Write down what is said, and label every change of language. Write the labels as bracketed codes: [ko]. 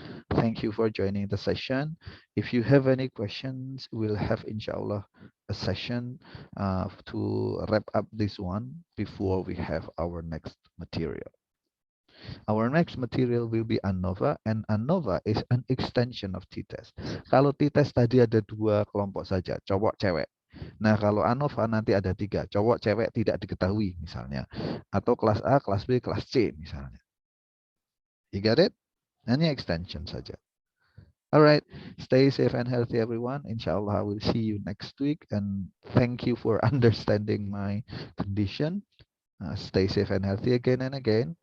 [en] Thank you for joining the session. If you have any questions, we'll have inshallah a session to wrap up this one before we have our next material. Our next material will be ANOVA, and ANOVA is an extension of t-test. [id] Kalau t-test tadi ada 2 kelompok saja, cowok cewek. Nah, kalau ANOVA nanti ada 3, cowok cewek tidak diketahui misalnya, atau kelas A, kelas B, kelas C misalnya. [en] You got it? [id] Hanya extension saja. [en] Alright, stay safe and healthy everyone. Inshallah I will see you next week, and thank you for understanding my condition. Stay safe and healthy again and again.